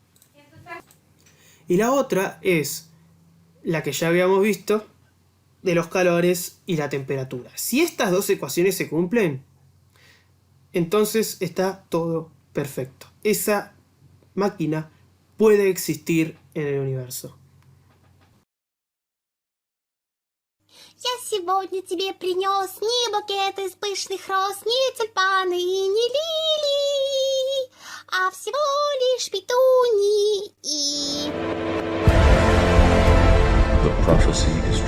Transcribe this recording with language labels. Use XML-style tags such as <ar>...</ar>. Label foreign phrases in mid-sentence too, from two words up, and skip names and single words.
<es>Y la otra es la que ya habíamos visto de los calores y la temperatura. Si estas dos ecuaciones se cumplen, entonces está todo perfecto. Esa máquina puede existir en el universo.</es> <ru>Я сегодня тебе принес не букет из пышных роз, не тюльпаны и не лилии, а всего лишь петунии и...</ru> <en>The prophecy</en>